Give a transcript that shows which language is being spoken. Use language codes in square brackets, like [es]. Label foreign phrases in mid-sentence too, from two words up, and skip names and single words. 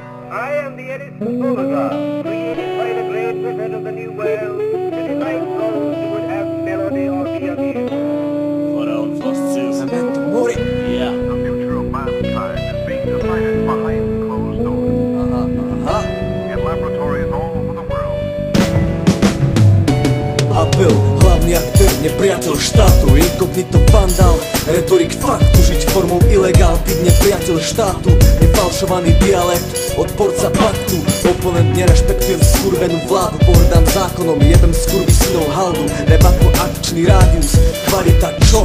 [en] I am the Edison phonograph, created by the great prophet of the New World, to delight those who would have melody or be amused. [la] Memento Mori. [en] Yeah. The future of mankind is being decided behind closed doors. In laboratories all over the world. [sk] Apel, hlavný aktér, nepriateľ štátu, inkognito vandal, retorik faktu, žiť formou ilegál, byť nepriateľ štátu, nefalšovaný dialekt, odporca paktu, oponent nerešpektujem skurvenú vládu, pohrdám zákonom, jebem skurvisynov haldu, rap ako akčný rádius, kvalita čo?